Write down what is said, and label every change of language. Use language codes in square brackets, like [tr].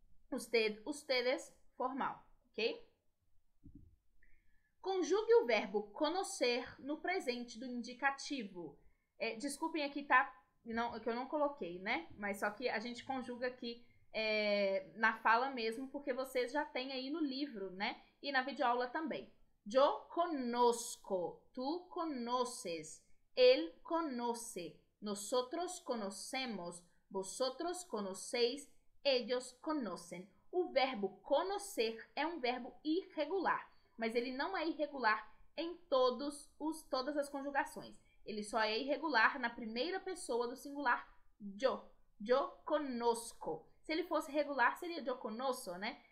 [es] Usted, ustedes, [pt] formal, ok? Conjugue o verbo conhecer no presente do indicativo. Desculpem aqui, tá? Não, que eu não coloquei, né? Mas só que a gente conjuga aqui na fala mesmo, porque vocês já têm aí no livro, né? E na videoaula também. [es] Yo conozco, tú conoces, él conoce, nosotros conocemos, vosotros conocéis, ellos conocen. [pt] O verbo conocer é um verbo irregular, mas ele não é irregular em todas as conjugações. Ele só é irregular na primeira pessoa do singular yo. [es] Yo conozco. [pt] Se ele fosse regular, seria [es] yo conozco, [pt] né?